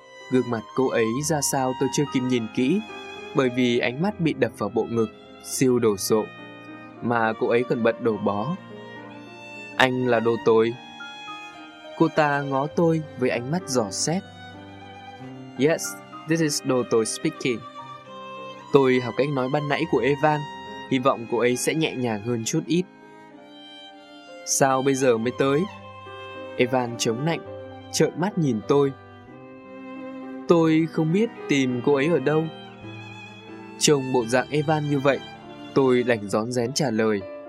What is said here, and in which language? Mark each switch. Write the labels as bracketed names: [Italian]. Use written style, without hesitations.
[Vietnamese] Gương mặt cô ấy ra sao tôi chưa kịp nhìn kỹ, bởi vì ánh mắt bị đập vào bộ ngực, siêu đồ sộ, mà cô ấy còn bận đồ bó. Anh là đồ tồi. Cô ta ngó tôi với ánh mắt dò xét. [English] Yes, this is [Vietnamese] đồ tồi [English] speaking. [Vietnamese] Tôi học cách nói ban nãy của Evan, hy vọng cô ấy sẽ nhẹ nhàng hơn chút ít. Sao bây giờ mới tới? Evan chống nạnh, trợn mắt nhìn tôi. Tôi không biết tìm cô ấy ở đâu. Trông bộ dạng Evan như vậy, tôi đành rón rén trả lời.